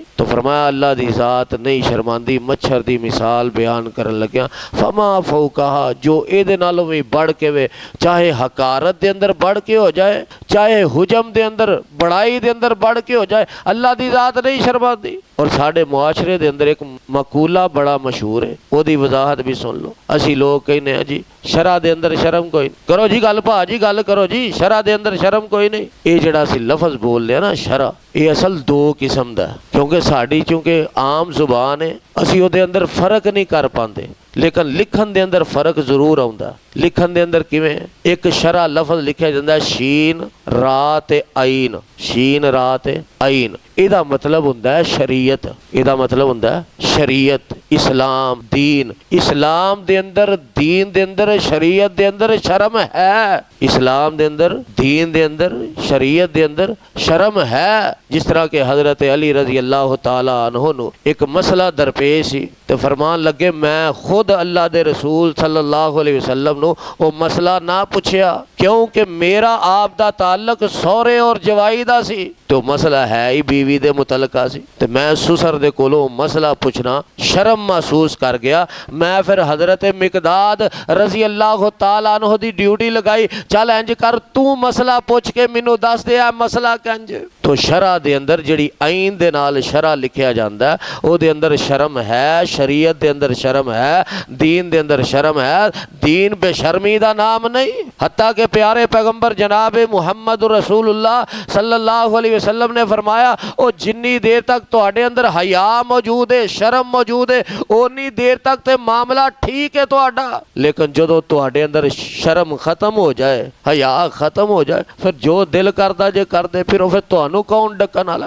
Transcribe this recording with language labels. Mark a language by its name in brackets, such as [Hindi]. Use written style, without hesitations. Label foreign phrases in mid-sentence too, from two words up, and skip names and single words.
[Punjabi] تو فرمایا اللہ دی ذات نہیں شرماندی، مچھر دی مثال بیان کرن لگیا [Arabic] فما فوقها [Punjabi] جو ایہدے نالوں بھی بڑھ کے وے چاہے حقارت دے اندر بڑھ کے ہو جائے چاہے حجم دے اندر بڑائی دے اندر بڑھ کے ہو جائے اللہ دی ذات نہیں شرماندی. اور ساڈے معاشرے دے اندر اک مقولہ بڑا مشہور ہے اوہدی وضاحت بھی سن لو. اسی لوک کہنے ہیں جی شرع دے اندر شرم کوئی نہیں کرو جی گل بھا جی گل کرو جی شرع دے اندر شرم کوئی نہیں. یہ جیہڑا اسی لفظ بول لیا نا شرع یہ اصل دو قسم دا کیونکہ ساڈی چونکہ عام زبان ہے اسی اوہدے اندر فرق نہیں کر پاتے لیکن لکھن دے اندر فرق ضرور آؤندا. لکھن دے اندر کویں اک شرع لفظ لکھا جاتا شین را تے عین شین را تے عین ایہدا مطلب ہوندا ہے شریعت. ایہدا مطلب ہوندا ہے شریعت اسلام دین. اسلام دے اندر دین دے اندر شریعت دے اندر شرم ہے. اسلام دے اندر دین دے اندر شریعت دے اندر شرم ہے. جس طرح کہ حضرت علی [Arabic] رضي الله تعالى عنه [Punjabi] نوں اک مسئلہ درپیش سی تے فرمان لگے میں خود اللہ دے رسول [Arabic] صلى الله عليه وسلم [Punjabi] نوں او مسئلہ نہ پچھیا کیونکہ میرا آپ دا تعلق سوہرے اور جوائی دا سی تو مسئلہ ہے ہی بیوی دے متعلقہ سی تے میں سسر دے کولوں مسئلہ پچھنا شرم محسوس کر گیا. میں فیر حضرت مقداد [Arabic] رضي الله تعالى عنه [Punjabi] دی ڈیوٹی لگائی چل اینج کر توں مسئلہ پچھ کے مینوں دس دے مسئلہ کنج. تو شرع دے اندر جیہڑی عین دے نال شرع لکھیا جاندا اوہدے اندر شرم ہے شریعت دے اندر شرم ہے دین دے اندر شرم ہے. دین بےشرمی دا ناں نہیں حتیٰ کہ پیارے پیغمبر جناب محمد رسول اللہ [Arabic] صلى الله عليه وسلم [Punjabi] نے فرمایا او جنی دیر تک تہاڈے اندر حیا موجود ہے شرم موجود ہے انی دیر تک تے معاملہ ٹھیک ہے تہاڈا. لیکن جدوں تہاڈے اندر شرم ختم ہو جائے حیا ختم ہو جائے فیر جو دل کردا جے کردے فیر تہانوں کون ڈکن والا.